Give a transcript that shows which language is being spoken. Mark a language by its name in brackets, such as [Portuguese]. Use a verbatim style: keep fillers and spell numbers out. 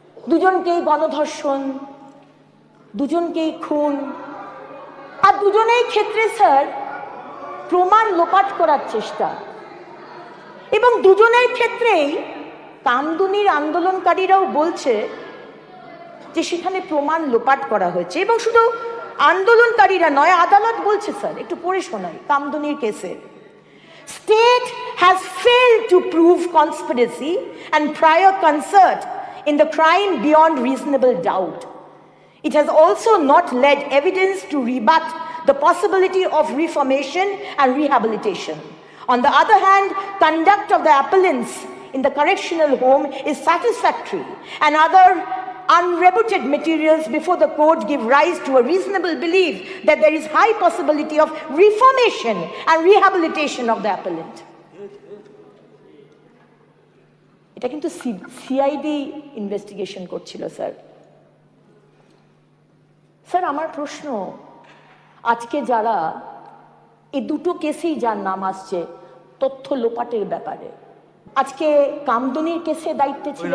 [Bangla] দুজনকেই গণধর্ষণ, দুজনকেই খুন, আর দুজনেই ক্ষেত্রে স্যার প্রমাণ লোপাট করার চেষ্টা, এবং দুজনের ক্ষেত্রেই কামদুনির আন্দোলনকারীরাও বলছে যে সেখানে প্রমাণ লোপাট করা হয়েছে। এবং শুধু আন্দোলনকারীরা নয়, আদালত বলছে স্যার, একটু পড়ে শোনাই কামদুনির কেসে। [English] State has failed to prove conspiracy and prior concert in the crime beyond reasonable doubt. It has also not led evidence to rebut the possibility of reformation and rehabilitation. On the other hand, conduct of the appellants in the correctional home is satisfactory and other unreputed materials before the court give rise to a reasonable belief that there is high possibility of reformation and rehabilitation of the appellant. [Bangla] এটা কিন্তু CID investigation করছিল sir. Sir আমার প্রশ্ন, আজকে যারা এই দুটো কেসেই যার নাম আসছে তথ্য লোপাটের ব্যাপারে, আজকে কামদুনির কেসে দায়িত্বে ছিল,